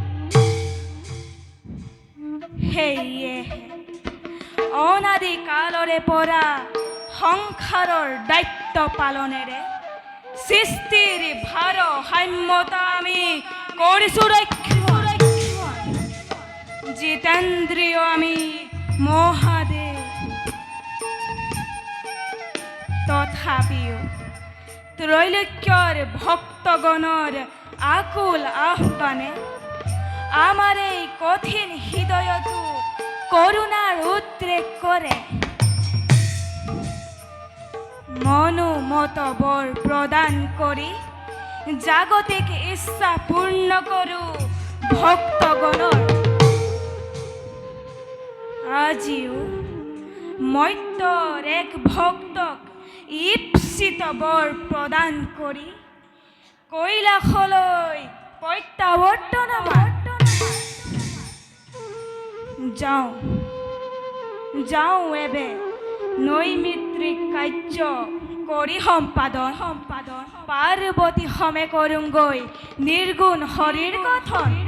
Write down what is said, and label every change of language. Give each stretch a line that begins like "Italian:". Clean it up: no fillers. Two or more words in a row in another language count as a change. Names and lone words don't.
Assamese: সেয়েহে অনাদি কালৰে পৰা সংসাৰৰ দায়িত্ব পালনেৰে সৃষ্টিৰ ভাৰসাম্যতা আমি কৰিছোঁ ৰক্ষণ জিতেন্দ্ৰিয় আমি মহাদেৱ তথাপিও ত্ৰৈলোক্যৰ ভক্তগণৰ আকুল আহ্বানে আমাৰ এই কঠিন হৃদয়তো করুণার উদ্রেক করে মনোমত বর প্রদান করি জাগতিক ইচ্ছা পূর্ণ করু ভক্তগণর আজিও মত্যৰ এক ভক্তক ঈপ্সিত বৰ প্ৰদান কৰি কৈলাসলৈ প্ৰত্যাৱৰ্তন যাওঁ এবে নৈমিত্ৰিক কাৰ্য কৰি সম্পাদন পাৰ্বতী সমেত কৰোঁগৈ নিৰ্গুণ হৰিৰ গঠন